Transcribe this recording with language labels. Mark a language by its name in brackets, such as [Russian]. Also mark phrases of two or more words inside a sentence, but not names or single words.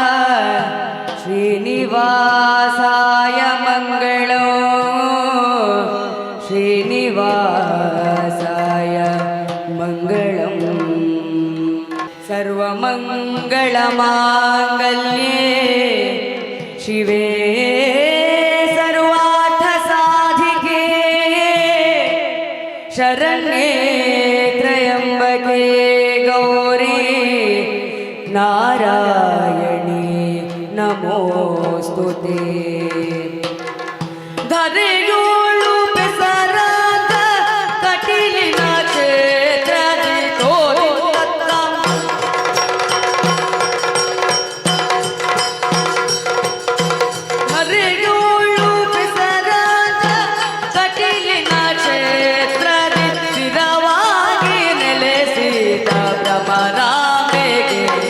[Sanskrit] श्रीनिवासाय मङ्गलो श्रीनिवासाय मङ्गलम् सर्वमङ्गलमाङ्गल्ये शिवे सर्वार्थसाधिके शरण्ये त्र्यम्बके गौरी नारायणी नमोऽस्तुते [Kannada] ಧರೆಯೋಳು ಬೆಸರಾದ ಕಟೀಲಿನ ಕ್ಷೇತ್ರದಿ ತೋರಿದತ್ತ ಧರೆಯೋಳು ಬೆಸರಾದ ಕಟೀಲಿನ ಕ್ಷೇತ್ರದಿ ಸ್ಥಿರವಾಗಿ ನೆಲೆಸಿದ ಭ್ರಮರಾಂಬೆಗೆ